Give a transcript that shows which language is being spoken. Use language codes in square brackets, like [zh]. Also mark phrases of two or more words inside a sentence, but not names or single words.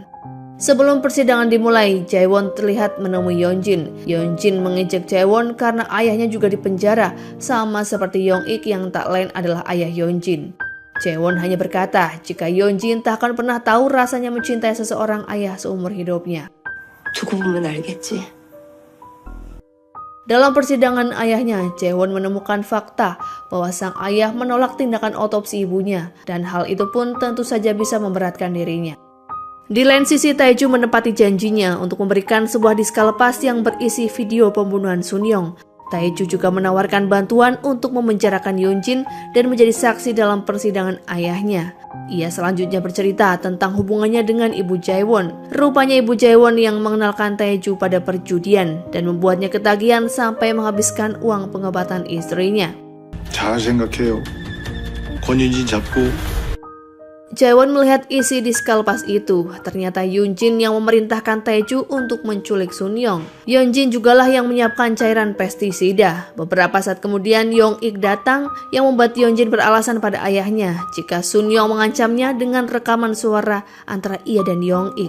[id] Sebelum persidangan dimulai, Jaewon terlihat menemui Yeonjin. Yeonjin mengejek Jaewon karena ayahnya juga dipenjara, sama seperti Yong-ik yang tak lain adalah ayah Yeonjin. Jaewon hanya berkata jika Yeonjin tak akan pernah tahu rasanya mencintai seseorang ayah seumur hidupnya. [ko] 두고 보면 알겠지. [id] Dalam persidangan ayahnya, Jaewon menemukan fakta bahwa sang ayah menolak tindakan otopsi ibunya dan hal itu pun tentu saja bisa memberatkan dirinya. Di lain sisi, Taeju menepati janjinya untuk memberikan sebuah diska lepas yang berisi video pembunuhan Sunyong. Taeju juga menawarkan bantuan untuk memenjarakan Yeonjin dan menjadi saksi dalam persidangan ayahnya. Ia selanjutnya bercerita tentang hubungannya dengan ibu Jaewon. Rupanya ibu Jaewon yang mengenalkan Taeju pada perjudian dan membuatnya ketagihan sampai menghabiskan uang pengobatan istrinya. [ko] 잘 생각해요. 권윤진 잡고 [id] Jaewon melihat isi diska lepas itu. Ternyata Yoonjin yang memerintahkan Taeju untuk menculik Sunyong. Yeonjin jugalah yang menyiapkan cairan pestisida. Beberapa saat kemudian Yong-ik datang yang membuat Yeonjin beralasan pada ayahnya jika Sunyong mengancamnya dengan rekaman suara antara ia dan Yong-ik.